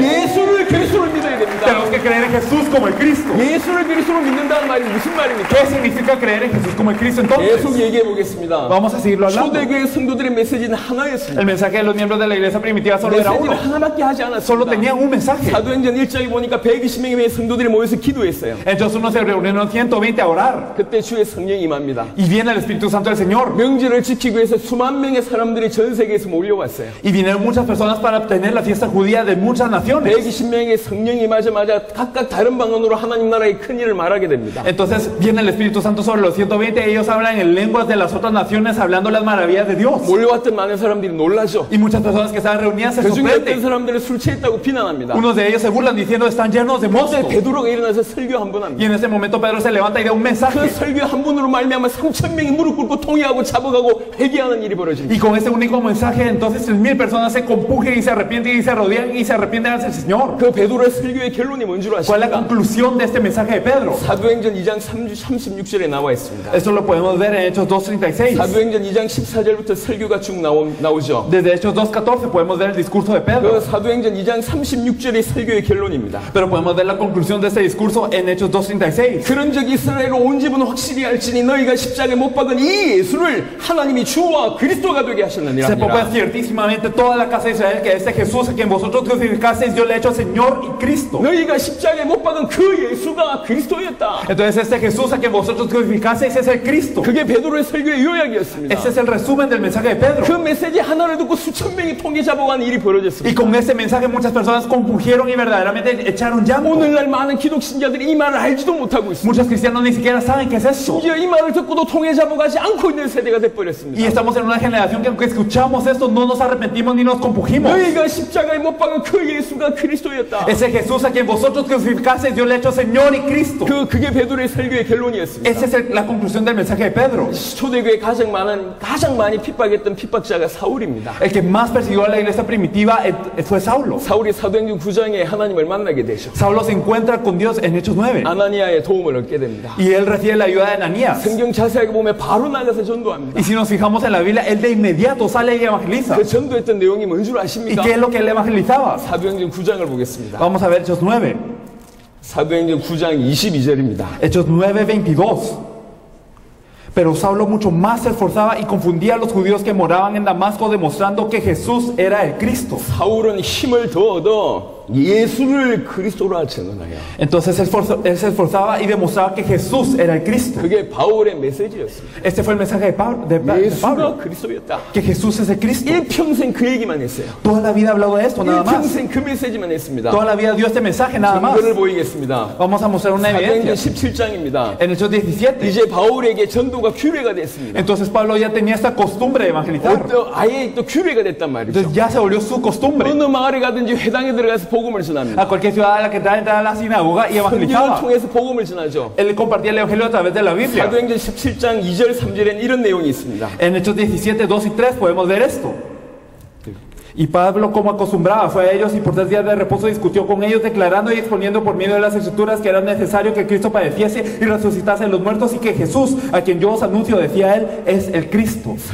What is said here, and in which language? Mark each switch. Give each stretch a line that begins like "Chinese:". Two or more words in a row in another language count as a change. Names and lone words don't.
Korean: 예수를 그리스도로 믿어야 됩니다.
Spanish: Tenemos que creer en Jesús como el Cristo.
Korean: 예수를 그리스도로 믿는다는 말이 무슨 말입니까?
Spanish: ¿Qué significa creer en Jesús como el Cristo
Korean: 계속
Spanish: entonces?
Korean: 얘기해 보겠습니다.
Spanish: Vamos a seguirlo hablando.
Korean: 초대교회 성도들의 메시지는 하나였습니다.
Spanish: El mensaje de los miembros de la iglesia primitiva solo era
Korean: 메시지를
Spanish: uno.
Korean: 하나밖에 하지
Spanish: Solo
Korean: 않았습니다.
Spanish: tenían un mensaje.
Korean: 사도행전 1장에 보니까 120명의 성도들이 모여서 기도했어요.
Spanish: Entonces uno se reunieron 120 a orar.
Korean: 그때 주의 성령이 임합니다.
Spanish: Y viene el Espíritu Santo del Señor.
Korean: 명절을 지키기 위해서 수만 명의 사람들이 전 세계에서 몰려왔어요.
Spanish: Y vinieron muchas personas para obtener la fiesta judía de muchas naciones.
Korean: 120명의 성령이 임하자마자 각각 다른 방언으로 하나님 나라의 큰 일을 말하게 됩니다.
Spanish: Entonces viene el Espíritu Santo sobre los 120 y ellos hablan en lenguas de las otras naciones hablando las maravillas de Dios.
Korean: 몰려왔던 많은 사람들이 놀라죠.
Spanish: Y muchas personas que estaban reunidas se
Korean: 그 중에 어떤
Spanish: sorprenden.
Korean: 사람들을 술 취했다고 비난합니다.
Spanish: Unos de ellos se burlan diciendo están llenos de
Korean: 그때
Spanish: mosto.
Korean: 베드로가 일어나서 설교 한 번
Spanish: Y
Korean: 합니다.
Spanish: en ese momento Pedro se levanta y da un
Korean: 그
Spanish: mensaje.
Korean: 설교 한 분으로 말미암아 3,000명이 무릎 꿇고 통회하고 잡아가고 회개하는 일이 벌어집니다.
Spanish: Y con ese único mensaje entonces 3,000 personas se compujen y se arrepienten y se rodean y se arrepienten hacia el Señor.
Korean: 그 베드로의 설교의 결론이 뭔 줄
Spanish: ¿Cuál es la
Korean: 아십니까?
Spanish: conclusión de este mensaje de Pedro?
Korean: 사도행전 2장 36절에 나와 있습니다.
Spanish: Esto lo podemos ver en Hechos 2:36.
Korean: 사도행전 2장 14절부터 설교가 쭉 나오죠.
Spanish: Desde Hechos 2:14 podemos ver el discurso de
Korean: 그
Spanish: Pedro.
Korean: 사도행전 2장 36절이 설교의 결론입니다.
Spanish: Pero podemos ver la conclusión de este discurso en Hechos 2:36.
Korean: 그런즉 이스라엘 온 집은 확실히 알지니 너희가 십자가에 못 박은 이 예수를 하나님이 주와 그리스도가 되게 하셨느니라.
Spanish: Se popa ciertísimamente toda la casa de Israel que este Jesús a quien vosotros crucificasteis yo le he hecho Señor y Cristo.
Korean: 너희가 십자가에 못 박은 그 예수가 그리스도였다.
Spanish: Entonces este Jesús a quien vosotros crucificasteis es el Cristo.
Korean: 그게 베드로의 설교의 요약이었습니다.
Spanish: Ese es el resumen del mensaje de Pedro.
Korean: 그 메시지 하나를 듣고 수천 명이 통계 잡아간 일이
Spanish: Y
Korean: 벌어졌습니다.
Spanish: con este mensaje muchas personas compungieron y verdaderamente echaron llanto.
Korean: 오늘날 많은 기독 신자들이 이 말을 알지도 못하고 있습니다.
Spanish: Muchos cristianos ni siquiera saben qué es esto.
Korean: 심지어 이 말을 듣고도 통계 잡아가지 않고 있는 세대가
Spanish: Y
Korean: 돼버렸습니다.
Spanish: estamos en una generación que aunque escuchamos esto no nos arrepentimos ni nos compungimos.
Korean: 너희가 십자가에 못 박은 그 예수가 그리스도였다.
Spanish: Ese Jesús a quien vosotros crucificasteis yo le he hecho Señor y Cristo.
Korean: 그게 베드로의 설교의 결론이었습니다.
Spanish: Esa es la conclusión del mensaje de Pedro.
Korean: 초대교회 가장 많이 핍박했던 핍박자가 사울입니다.
Spanish: El que más persiguió a la iglesia primitiva fue Saulo.
Korean: 사울이 사도행전 9장에 하나님을 만나게 되죠.
Spanish: Saulo se encuentra con Dios en Hechos 9
Korean: 아나니아의 도움을 얻게 됩니다.
Spanish: y él recibe la ayuda de Ananías.
Korean: 성경 자세하게 보면 바로 나가서 전도합니다.
Spanish: Y si nos fijamos en la Biblia, él de inmediato sale y evangeliza.
Korean: 그 전도했던 내용이 뭔 줄
Spanish: ¿Y
Korean: 아십니까?
Spanish: qué es lo que él evangelizaba?
Korean: 사도행전 9장을 보겠습니다.
Spanish: Vamos a ver Hechos 9.
Korean: 사도행전 9장 22절입니다.
Spanish: Hechos 9:22. Pero Saulo mucho más se esforzaba y confundía a los judíos que moraban en Damasco, demostrando que Jesús era el Cristo.
Korean: 사울은 힘을 더 얻어 예수를 그리스도라 증언하여.
Spanish: Entonces él se esforzaba y demostraba que Jesús era el Cristo.
Korean: 그게 바울의 메시지였습니다.
Spanish: Este fue el mensaje de Pablo.
Korean: 예수가 그리스도였다.
Spanish: Que Jesús es el Cristo.
Korean: 일평생 그 얘기만 했어요.
Spanish: Toda la vida ha hablado de esto, nada más.
Korean: 일평생 그 메시지만 했습니다.
Spanish: Toda la vida dio este mensaje, nada más.
Korean: 증거를 보이겠습니다.
Spanish: Vamos a mostrar una
Korean: 사도행전
Spanish: evidencia.
Korean: 17장입니다.
Spanish: En Hechos 17.
Korean: 이제 바울에게 전도가 규례가 됐습니다.
Spanish: Entonces Pablo ya tenía esta costumbre de evangelizar.
Korean: 아예 또 규례가 됐단 말이죠.
Spanish: Entonces ya se volvió su costumbre.
Korean: 어느 마을에 가든지 회당에 들어가서 복음을 전합니다.
Spanish: A cualquier ciudad a la que entraba a la sinagoga y
Korean: 성경을
Spanish: evangelizaba.
Korean: 통해서 복음을 전하죠.
Spanish: Él compartía el evangelio a través de la Biblia.
Korean: 사도행전 17장 2절 3절에는 이런 내용이 있습니다.
Spanish: En Hechos 17, 2 y 3 podemos ver esto. Y Pablo, como acostumbraba, fue a ellos y por 3 días de reposo discutió con ellos, declarando y exponiendo por medio de las escrituras que era necesario que Cristo padeciese y resucitase de los muertos, y que Jesús, a quien yo os anuncio, decía él, es el Cristo.